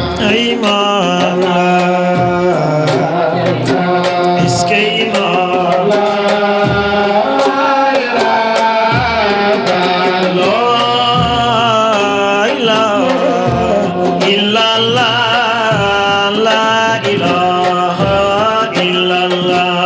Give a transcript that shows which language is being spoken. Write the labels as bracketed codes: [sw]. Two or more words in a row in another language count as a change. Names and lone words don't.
[wo] Ay maam la. [fr] Est-ce que [wo] imaam la? [ar] لا إله إلا الله، لا إله إلا الله.